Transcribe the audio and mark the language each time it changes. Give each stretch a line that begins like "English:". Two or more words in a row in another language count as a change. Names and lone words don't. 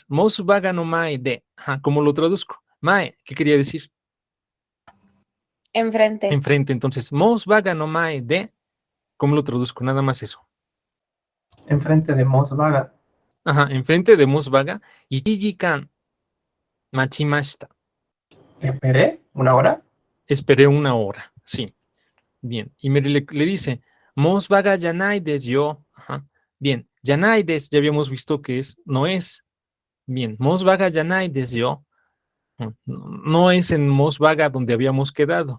Japanese: モスバーガーの前で.
Spanish: ¿Cómo lo traduzco? Mae, ¿qué quería decir? Enfrente. Enfrente.
Japanese: Entonces, モスバーガーの前で.
Spanish: ¿Cómo lo traduzco? Nada más eso. Enfrente de Mosvaga. Enfrente de Mosubaga.
Japanese: 一時間待ちました.
Spanish: ¿Esperé una hora? Esperé una hora. Sí. Bien. Y Mary le dice,
Japanese: モスバーガーじゃないですよ.
Spanish: Bien.
Japanese: じゃないです,
Spanish: ya habíamos visto que no es.
Japanese: Bien. モスバーガーじゃないですよ.
Spanish: No es en Mosubaga donde habíamos quedado.